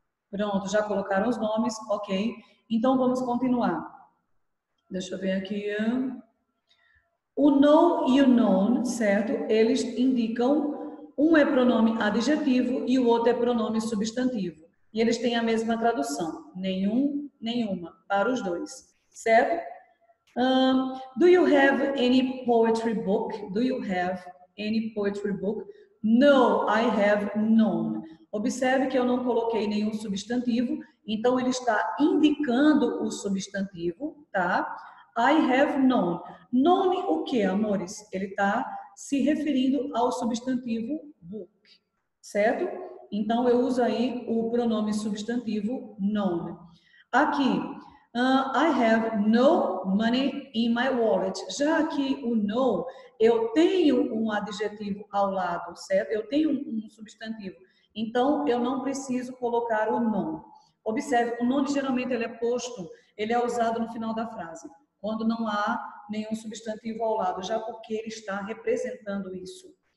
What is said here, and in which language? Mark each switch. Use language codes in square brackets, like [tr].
[pt] Pronto, já colocaram os nomes, ok. Então vamos continuar. Deixa eu ver aqui. O know e o known, certo? Eles indicam, um é pronome adjetivo e o outro é pronome substantivo. E eles têm a mesma tradução, nenhum, nenhuma, para os dois, certo? [en] Do you have any poetry book? Do you have any poetry book? No, I have none. [pt] Observe que eu não coloquei nenhum substantivo, então ele está indicando o substantivo, tá? [en] I have none. [pt] None o que, amores? Ele está se referindo ao substantivo book, certo? Então eu uso aí o pronome substantivo none. [en] Aqui, I have no money in my wallet. [pt] Já aqui o no, eu tenho um adjetivo ao lado, certo? Eu tenho um substantivo. Então, eu não preciso colocar o non. Observe, o non geralmente ele é posto, ele é usado no final da frase, quando não há nenhum substantivo ao lado, já porque ele está representando isso.